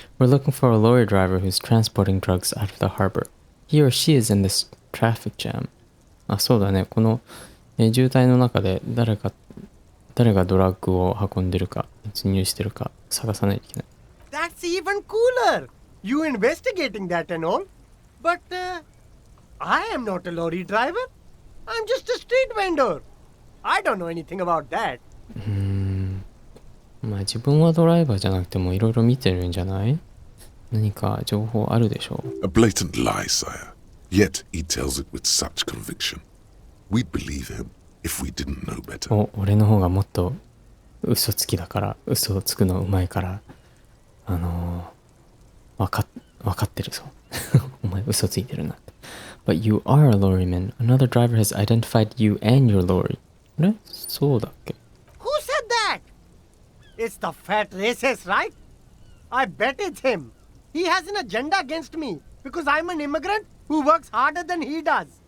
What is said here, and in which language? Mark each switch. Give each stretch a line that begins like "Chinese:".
English: We're looking for a lorry driver who's transporting drugs out of the harbor. He or she is in this traffic jam.
Japanese: あ、そうだね。この、渋滞の中で誰がドラッグを運んでるか、密入してるか探さないといけない。
English: That's even cooler. You investigating that and all. But, I am not a lorry driver. I'm just a street vendor. I don't know anything about that.
Japanese: まあ自分はドライバーじゃなくてもいろいろ見てるんじゃない？何か情報あるでしょう？
English: A blatant lie, sire. Yet he tells it with such conviction. We'd believe him if we didn't know better.
Japanese: 俺の方がもっと嘘つきだから、嘘をつくのうまいから、わかってるぞ。お前嘘ついてるなって。
English: But you are a lorryman. Another driver has identified you and your lorry.
Japanese: あれ？そうだっけ？
English: Who said that? It's the fat racist, right? I bet it's him. He has an agenda against me because I'm an immigrant who works harder than he does.